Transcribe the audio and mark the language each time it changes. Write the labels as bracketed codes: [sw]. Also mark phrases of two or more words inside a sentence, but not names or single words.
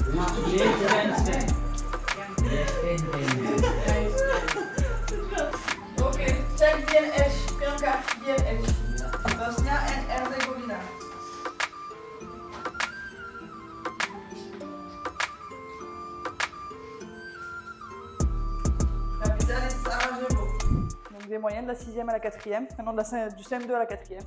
[nl] Oké, check BNH. Bianca, BNH. Bosnia en Herzegovina. [fr] Capitale est Sarajevo. Donc des moyennes de la 6e à la 4e, maintenant du CM2 à la 4e.